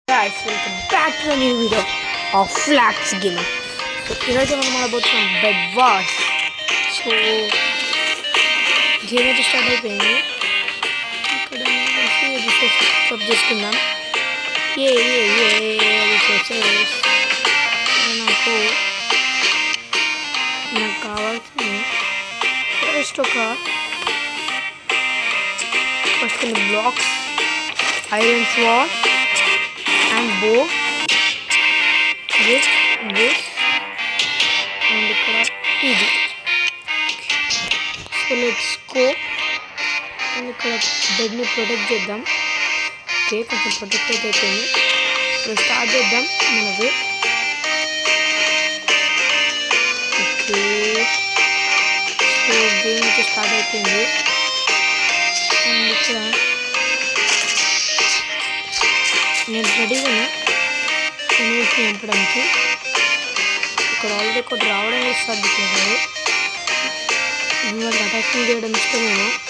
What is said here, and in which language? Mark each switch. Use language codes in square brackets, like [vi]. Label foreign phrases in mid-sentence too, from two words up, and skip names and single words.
[en] guys, welcome back to a new video of Flax Gaming. [te] So ఈరోజు మనం ఆడబోతున్నాం బెడ్ వార్స్. సో గేమ్ అయితే స్టార్ట్ అయిపోయింది. ఇక్కడ సబ్ చేసుకుందాం. నాకు కావాల్సింది ఫస్ట్ కొన్ని బ్లాక్స్, [en] iron sword and bow, this and [te] ఇక్కడ ఇది. [en] So let's go and [te] ఇక్కడ బెడ్ ని ప్రొటెక్ట్ చేద్దాం. Okay, కొంచెం ప్రొటెక్ట్ అయింది. So స్టార్ట్ చేద్దాం మనవే. [en] Okay, so [te] game అయితే start అయిపోయింది. and ikkada నేను రెడీగా ఎనిమిది చంపడానికి. ఇక్కడ ఆల్రెడీ ఒకటి రావడం స్టార్ట్ చేశారు. వాళ్ళకి అటాకింగ్ చేయడం ఇష్టమేమో.